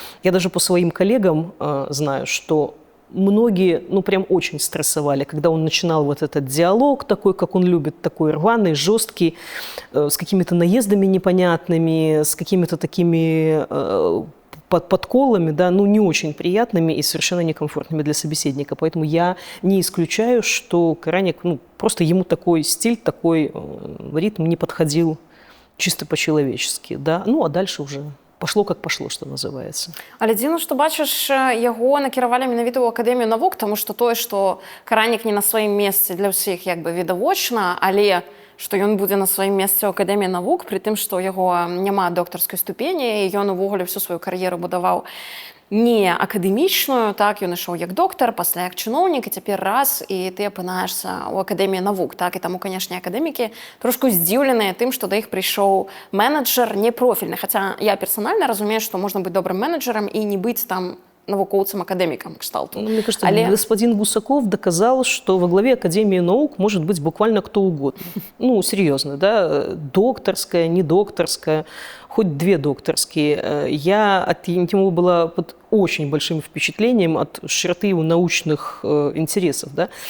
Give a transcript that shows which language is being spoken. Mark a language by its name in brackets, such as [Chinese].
[Russian] Я даже по своим коллегам знаю, что многие, прям очень стрессовали, когда он начинал вот этот диалог такой, как он любит, такой рваный, жесткий, с какими-то наездами непонятными, с какими-то такими подколами, да, не очень приятными и совершенно некомфортными для собеседника. Поэтому я не исключаю, что Караник, просто ему такой стиль, такой ритм не подходил чисто по-человечески, да. А дальше уже пошло как пошло, что называется. [Belarusian] Але дзіўна, што бачыш, яго накіравалі менавіта ў Акадэмію навук, таму што тое, што Каранік не на сваім месцы для ўсіх як бы відавочна, але што ён будзе на сваім месцы ў Акадэміі навук, пры тым, што ў яго няма доктарскай ступені, і ён увогуле всю сваю кар'еру будаваў не акадэмічную, так, ён ішоў як доктар, пасля як чыноўнік, і цяпер раз, і ты апынаешся ў Акадэміі навук, так, і таму, канешне, акадэмікі трошку здзіўленыя тым, што да іх прыйшоў менеджер непрофільны, хаця я персанальна разумею, што можна быць добрым менеджерам і не быць там навукоўцам-акадэмікам кшталту. [Russian] Ну, мне кажется, господин Гусаков доказал, что во главе Академии наук может быть буквально кто угодно. Ну, серьезно, да, докторская, не докторская, хоть 2 докторские. Я от него была под очень большим впечатлением от широты его научных интересов. Да?